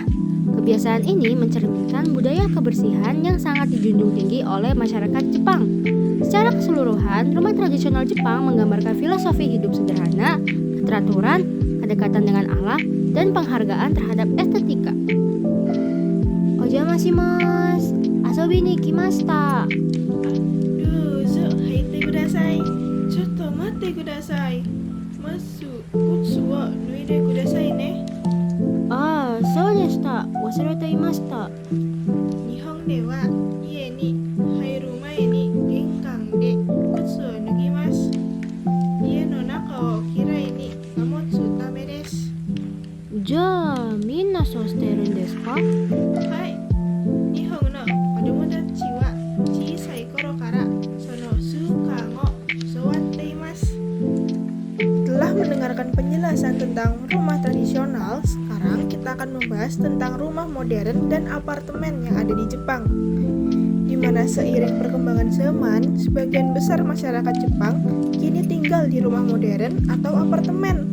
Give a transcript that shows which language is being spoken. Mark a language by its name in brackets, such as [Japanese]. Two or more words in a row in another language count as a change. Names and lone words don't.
[Indonesian] Kebiasaan ini mencerminkan budaya kebersihan yang sangat dijunjung tinggi oleh masyarakat Jepang. Secara keseluruhan, rumah tradisional Jepang menggambarkan filosofi hidup sederhana, keteraturan, kedekatan dengan alam, dan penghargaan terhadap estetika. [Japanese] お邪魔します、遊びに来ました. どうぞ入ってください。ちょっと待ってください. まず靴は脱いでくださいね. ああ、そうでした。忘れていました. 日本では家に入る前に玄関で靴を脱ぎます. 家の中をきれいに保つためです. じゃあ、みんなそうしているんですか? はい。日本の子供たちは小さい頃からその習慣を教わっています。 [Indonesian] Setelah mendengarkan penjelasan tentang rumah tradisional, sekarang kita akan membahas tentang rumah modern dan apartemen yang ada di Jepang. Di mana seiring perkembangan zaman, sebagian besar masyarakat Jepang kini tinggal di rumah modern atau apartemen.